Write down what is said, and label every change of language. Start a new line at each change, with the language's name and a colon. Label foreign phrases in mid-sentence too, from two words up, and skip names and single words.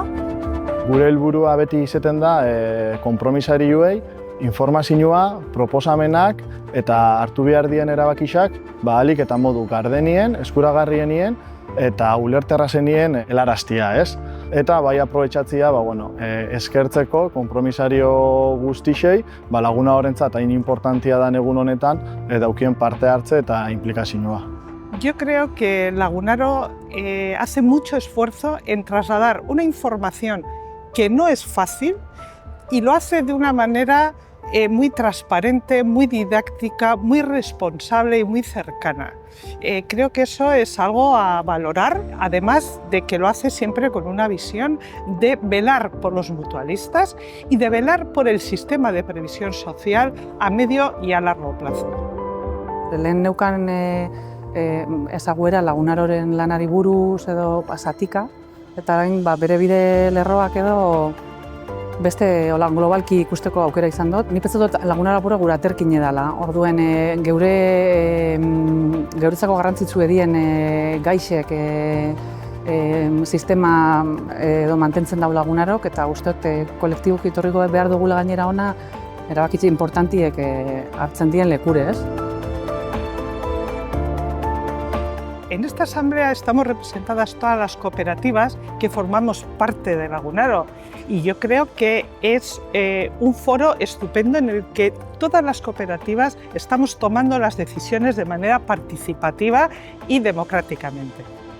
Basque: Gure helburua beti izaten da konpromisarioei informazioa, proposamenak eta hartu behar dien erabakiak ahalik eta modu gardenien, eskuragarrienien eta ulerterrazenien helaraztia, ez? Eta bai aprobetxatzia eskertzeko konpromisario guztixei Lagunarorentzat hain importantia da egun honetan daukien parte hartze eta implikazioa.
Spanish: Yo creo que Lagunaro hace mucho esfuerzo en trasladar una información que no es fácil y lo hace de una manera muy transparente, muy didáctica, muy responsable y muy cercana. Creo que eso es algo a valorar, además de que lo hace siempre con una visión de velar por los mutualistas y de velar por el sistema de previsión social a medio y a largo plazo.
Basque: Lehen neukan ezaguera Lagunaroren lanari buruz edo zatika, eta orain bere bide lerroak edo beste globalki ikusteko aukera izan dut. Nik pentsatzen dut Lagunaro apurra gure aterkine dela. Orduen geuretzako garrantzitsu edien gaixek sistema edo mantentzen dau Lagunarok, eta uste dut kolektiboki etorriko behar dugula gainera ona erabakitze importantiek hartzen dien lekure, ez?
Spanish: En esta asamblea estamos representadas todas las cooperativas que formamos parte de Lagunaro y yo creo que es un foro estupendo en el que todas las cooperativas estamos tomando las decisiones de manera participativa y democráticamente.